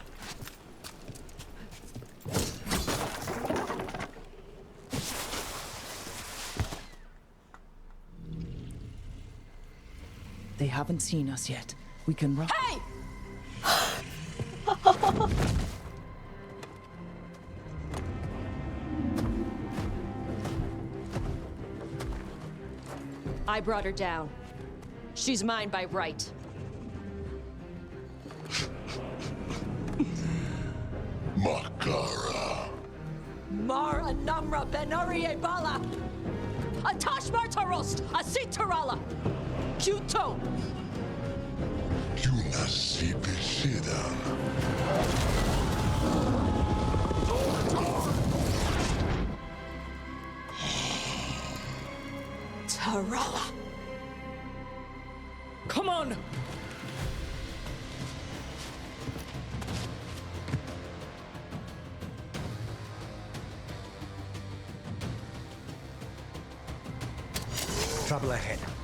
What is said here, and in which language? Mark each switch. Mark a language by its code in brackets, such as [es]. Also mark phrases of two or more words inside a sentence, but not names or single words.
[en] They haven't seen us yet. We can run. Hey! I brought her down. She's mine by right. Makara. Mar Anamra Benarie Bala. Atashmar Tarost, Asitarala. Kuto. Yunasibisidan. Tarala. Come on! Trouble ahead.